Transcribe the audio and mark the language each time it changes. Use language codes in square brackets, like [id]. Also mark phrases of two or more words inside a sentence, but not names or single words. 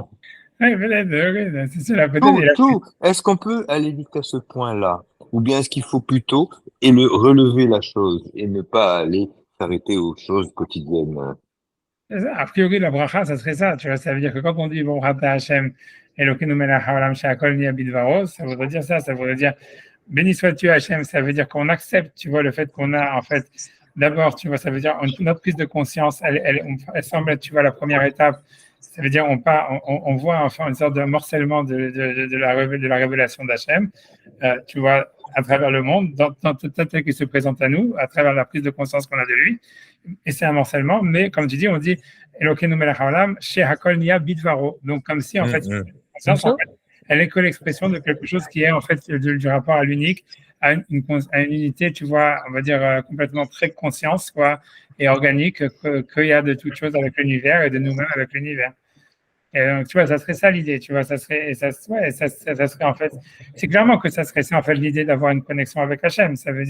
[fr] Oui, peut-être, c'est cela, peut-être. Tout. Est-ce qu'on peut aller vite à ce point-là? Ou bien est-ce qu'il faut plutôt relever la chose et ne pas aller s'arrêter aux choses quotidiennes? A priori, la bracha, ça serait ça, tu vois, ça veut dire que quand on dit bon [he] אתה ה' אלוקינו מלך העולם שהכל נהיה בדברו, [fr] ça voudrait dire ça voudrait dire béni sois-tu Hashem, ça veut dire qu'on accepte, tu vois, le fait qu'on a en fait, d'abord, tu vois, ça veut dire notre prise de conscience, elle semble être, tu vois, la première étape. Ça veut dire on voit enfin une sorte de morcellement de la révélation d'Hachem, tu vois, à travers le monde, dans tout tel qui se présente à nous, à travers la prise de conscience qu'on a de lui. Et c'est un morcellement, mais comme tu dis, on dit [he] אלוקינו מלך העולם שהכל נהיה בדברו. [fr] Donc, comme si, en fait, conscience, en fait, elle est que l'expression de quelque chose qui est, en fait, du rapport à l'unique, à une unité, tu vois, on va dire, complètement pré-conscience, quoi, et organique, qu'il y a de toutes choses avec l'univers et de nous-mêmes avec l'univers. Et donc, tu vois, ça serait ça l'idée, tu vois, ça serait en fait, c'est clairement que ça serait ça, en fait, l'idée d'avoir une connexion avec Hachem, ça veut dire